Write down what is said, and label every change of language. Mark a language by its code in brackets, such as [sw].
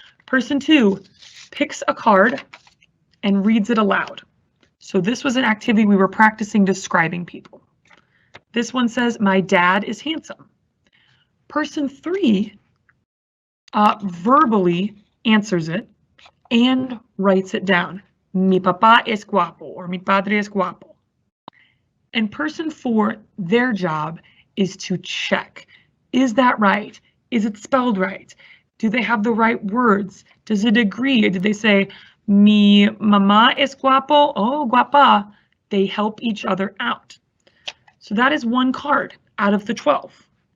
[en] Person 2 picks a card and reads it aloud. So this was an activity we were practicing describing people. This one says, my dad is handsome. Person 3 verbally answers it and writes it down. [es] Mi papá es guapo, or mi padre es guapo. [en] And person 4, their job is to check. Is that right? Is it spelled right? Do they have the right words? Does it agree? Did they say, [es] mi mamá es guapo? Oh, guapa. [en] They help each other out. So that is 1 card out of the 12.